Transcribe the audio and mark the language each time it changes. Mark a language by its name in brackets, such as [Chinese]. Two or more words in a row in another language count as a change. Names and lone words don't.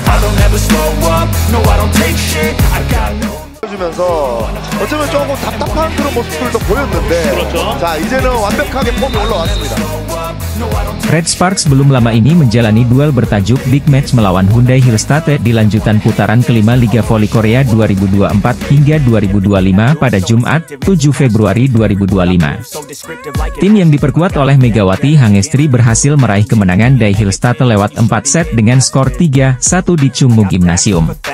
[English] don't ever slow up, no I don't take shit, I got no. [Korean] 주면서 어쩌면 조금 답답한 그런 모습들도 보였는데 그렇죠. 자 이제는 완벽하게 폼이 올라왔습니다. [Indonesian] Red Sparks belum lama ini menjalani duel bertajuk [English] Big Match [Indonesian] melawan Hyundai Hillstate di lanjutan putaran kelima Liga Voli Korea 2024 hingga 2025 pada Jumat, 7 Februari 2025. Tim yang diperkuat oleh Megawati Hangestri berhasil meraih kemenangan dari Hillstate lewat 4 set dengan skor 3-1 di Chungmu Gymnasium.